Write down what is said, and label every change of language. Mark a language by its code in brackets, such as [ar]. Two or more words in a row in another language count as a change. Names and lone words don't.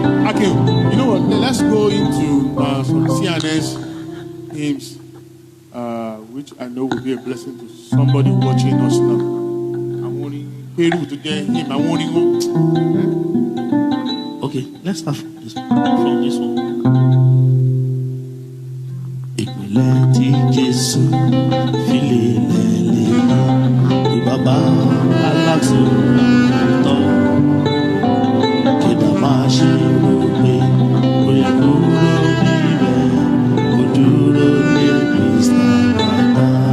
[en] Okay, you know what? Let's go into, uh, some C N S hymns, uh, which I know will be a blessing to somebody watching us now. [yo] Àwọn orin Peru tó jẹ́ hymn, àwọn orin wọn. [en] Okay, let's start from this, from this one. [yo] Ìpìlẹ̀ tí Jésù fi lélẹ̀ lé ní bàbá alátùntọ̀. Kí bá má ṣe rò pé kò lè kúrò níbẹ̀, kò dúró lé Kristi bàbá.